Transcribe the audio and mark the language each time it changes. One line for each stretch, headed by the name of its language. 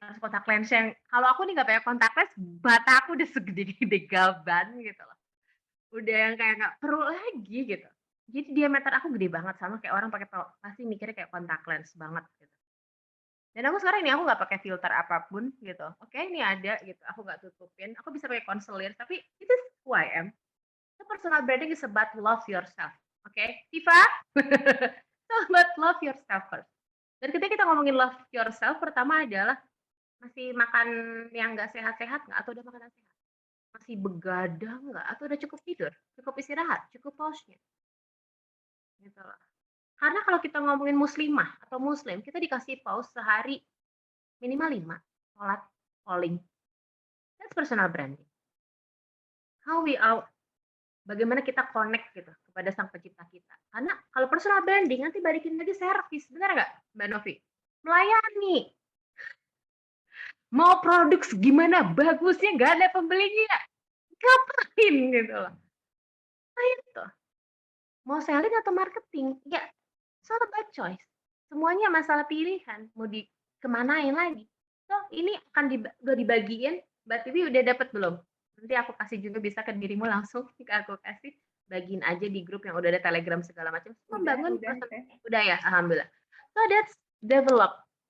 Indonesian: Harus kontak lens yang kalau aku nih nggak pakai kontak lens, mata aku udah segede-gede gaban gitu loh. Udah yang kayak nggak perlu lagi gitu. Jadi diameter aku gede banget sama kayak orang pakai pasti mikirnya kayak kontak lens banget gitu. Dan aku sekarang ini aku nggak pakai filter apapun gitu. Oke, ini ada gitu. Aku nggak tutupin. Aku bisa pakai concealer, tapi itu
English: who I am. So personal branding is about love yourself. Oke, Tifa? So about love yourself first.
Indonesian: Dan ketika kita ngomongin love yourself, pertama adalah masih makan yang nggak sehat-sehat nggak? Atau udah makanan sehat? Masih begadang nggak? Atau udah cukup tidur? Cukup istirahat? Cukup pause-nya? Gitu loh. Karena kalau kita ngomongin muslimah atau muslim, kita dikasih pause sehari minimal 5, sholat, calling.
English: That's personal branding. How we are,
Indonesian: bagaimana kita connect gitu kepada sang pencipta kita. Karena kalau personal branding nanti balikin lagi servis, benar nggak Mbak Novi? Melayani. Mau produk gimana bagusnya, nggak ada pembelinya, ngapain gitu loh. Nah itu.
English: Mau selling atau marketing, ya it's all about choice.
Indonesian: Semuanya masalah pilihan, mau dikemanain lagi. So, ini akan udah dibagiin, Mbak Tiwi udah dapat belum? Nanti aku kasih juga bisa ke dirimu langsung, aku kasih, bagiin aja di grup yang udah ada Telegram segala macam. Membangun udah ya, alhamdulillah.
English: So that's develop.